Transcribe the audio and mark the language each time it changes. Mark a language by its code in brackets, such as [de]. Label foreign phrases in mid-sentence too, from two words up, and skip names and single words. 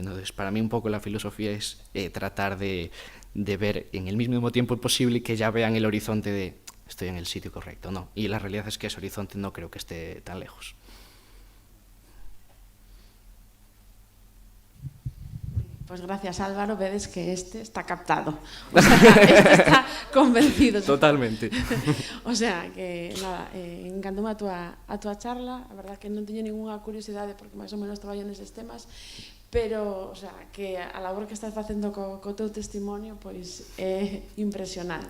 [es] Entonces, para mí un poco la filosofía es tratar de ver en el mismo tiempo posible que ya vean el horizonte de estoy en el sitio correcto, ¿no? Y la realidad es que ese horizonte no creo que esté tan lejos. Pues gracias, Álvaro, [gl] vedes que este está captado. [es] O sea, [gl] este está convencido. Totalmente. [es] O sea, [gl] que nada, encantoume a tua charla. A verdad que non teño ninguna curiosidade porque máis ou menos traballo neses temas, pero, [es] o sea, [gl] que a labor que estás facendo co teu testimonio, pois é impresionante.